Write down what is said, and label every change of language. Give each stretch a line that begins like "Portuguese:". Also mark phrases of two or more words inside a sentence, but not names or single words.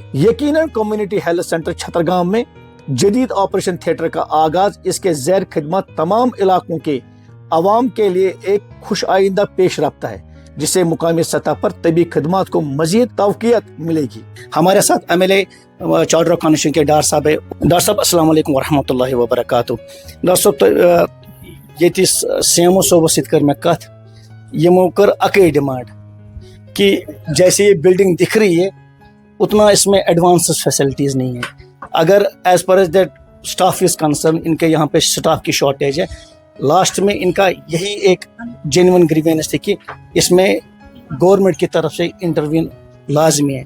Urdu: یقیناً
English: community health center
Urdu: چھترگام میں جدید
English: operation theater
Urdu: کا آغاز اس کے زیر خدمت تمام علاقوں کے عوام کے لیے ایک خوش آئند پیش رفت ہے، جس سے مقامی سطح پر طبی خدمت کو مزید تقویت ملے گی. ہمارے ساتھ
English: MLA Chadoora constituency
Urdu: کے ڈار صاحب ہے. ڈار صاحب السلام علیکم ورحمۃ اللہ وبرکاتہ۔ ڈار صاحب,
Kashmiri: ये सीएमओ सोबत सत कर मैं कथ, यमो कर अके डिमांड
Urdu: کہ جیسے یہ بلڈنگ دکھ رہی ہے اتنا اس میں
English: advance facilities
Urdu: نہیں ہے. اگر
English: as far as that staff is concerned,
Urdu: ان کے یہاں پے اسٹاف کی شارٹیج ہے. لاسٹ میں ان کا یہی ایک
English: genuine grievance
Urdu: تھی کہ اس میں گورنمنٹ کی طرف سے انٹروین لازمی ہے.